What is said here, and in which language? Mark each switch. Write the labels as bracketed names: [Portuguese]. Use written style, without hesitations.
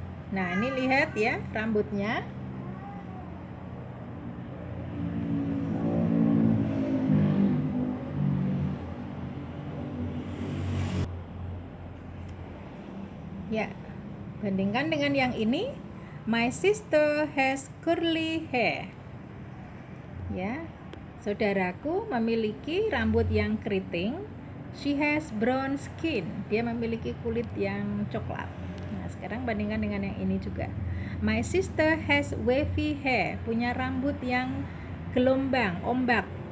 [Indonesian] Nah, ini lihat ya rambutnya. Ya, bandingkan dengan yang ini. [English] My sister has curly hair. [Indonesian] Ya, saudaraku memiliki rambut yang keriting. [English] She has brown skin. [Indonesian] Dia memiliki kulit yang coklat. Nah, sekarang bandingkan dengan yang ini juga. [English] My sister has wavy hair. [Indonesian] Punya rambut yang gelombang, ombak.